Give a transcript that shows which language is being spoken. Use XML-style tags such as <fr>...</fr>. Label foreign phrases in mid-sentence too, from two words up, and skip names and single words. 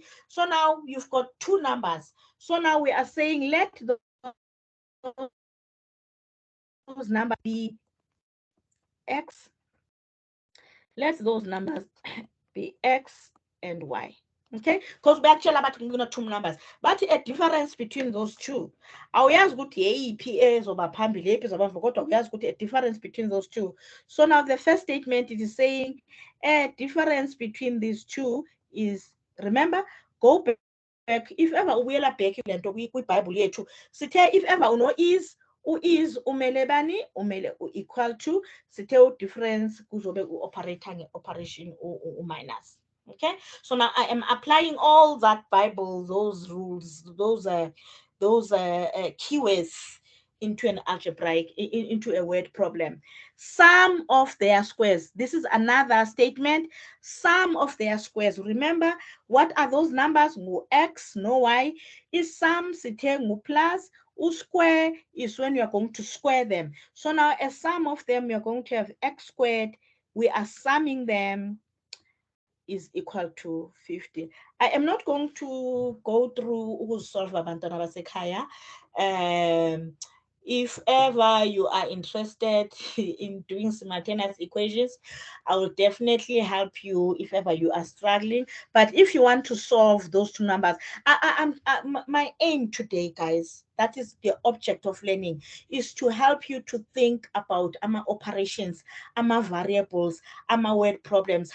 <en>So now you've got two numbers. So now we are saying let those numbers be x. Let those numbers be x and y. Okay, because we actually about two numbers, but a difference between those two.</en> <zu>Awuyazi ukuthi yeyiphi ezoba phambili yeyiphi ezoba emva kodwa uyazi ukuthi</zu> <en>a difference between those two. So now the first statement, it is saying a difference between these two is, remember, go back, if ever</en> <zu>ubuyela back lento kwiBhayibhile yethu sithe</zu> <en>if ever</en> <zu>uno is, u-is umele bani, umele u-equal</zu> <en>to,</en> <zu>sithe u-difference kuzobe</zu> <en>u-operator nge-operation</en> <zu>u-minus.</zu> <en>Okay, so now I am applying all that Bible, those rules, those keywords into an algebraic, into a word problem. Sum of their squares. This is another statement. Sum of their squares. Remember, what are those numbers? No x, no y. Is sum</en> <zu>sithe ngu</zu> <en>plus. Square is when you are going to square them. So now a sum of them, you're going to have x squared. We are summing them is equal to 50. I am not going to go through</en> <zu>ukusolve abantwana basekhaya.</zu> <en>If ever you are interested in doing simultaneous equations, I will definitely help you if ever you are struggling. But if you want to solve those two numbers, my aim today, guys, that is the object of learning, is to help you to think about operations, variables, word problems.</en>